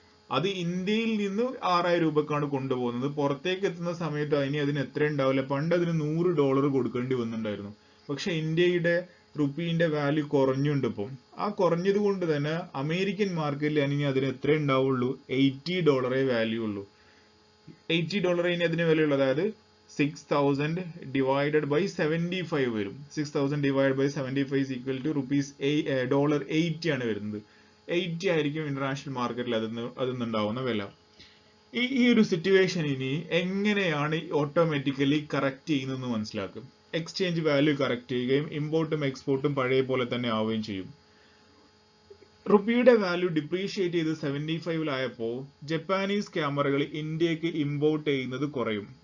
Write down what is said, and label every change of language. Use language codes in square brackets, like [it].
[ml] അത് ഇന്ത്യയിൽ നിന്ന് 6000 രൂപക്കാണ് കൊണ്ടുപോകുന്നത്. പുറത്തേക്ക് എത്തുന്ന സമയത്ത് അതിന് എത്ര ഉണ്ടാവില്ല. പണ്ട് അതിന് $100 കൊടുക്കേണ്ടി വന്നിട്ടുണ്ടായിരുന്നു. പക്ഷെ ഇന്ത്യയുടെ റുപ്പീന്റെ വാല്യൂ കുറഞ്ഞുണ്ട് ഇപ്പം. ആ കുറഞ്ഞത് കൊണ്ട് തന്നെ അമേരിക്കൻ മാർക്കറ്റിൽ ഇനി അതിന് എത്ര ഉണ്ടാവുള്ളൂ? $80 വാല്യൂ ഉള്ളൂ. $80 ഇനി അതിന് വിലയുള്ളൂ. അതായത് 6000 divided by 75 വരും. [en] 6000 divided by 75 is equal to $80 [ml] ആണ് വരുന്നത്. 80 ആയിരിക്കും ഇന്റർനാഷണൽ മാർക്കറ്റിൽ അതിന്നുണ്ടാവുന്ന വില. ഈ ഒരു സിറ്റുവേഷൻ ഇനി എങ്ങനെയാണ് ഓട്ടോമാറ്റിക്കലി കറക്റ്റ് ചെയ്യുന്നതെന്ന് മനസ്സിലാക്കും. എക്സ്ചേഞ്ച് വാല്യൂ കറക്റ്റ് ചെയ്യുകയും ഇമ്പോർട്ടും എക്സ്പോർട്ടും പഴയ പോലെ തന്നെ ആവുകയും ചെയ്യും. റുപ്പിയുടെ വാല്യൂ ഡിപ്രീഷിയേറ്റ് ചെയ്ത് 75-ലായപ്പോൾ ജപ്പാനീസ് ക്യാമറകൾ ഇന്ത്യക്ക് ഇമ്പോർട്ട് ചെയ്യുന്നത് കുറയും.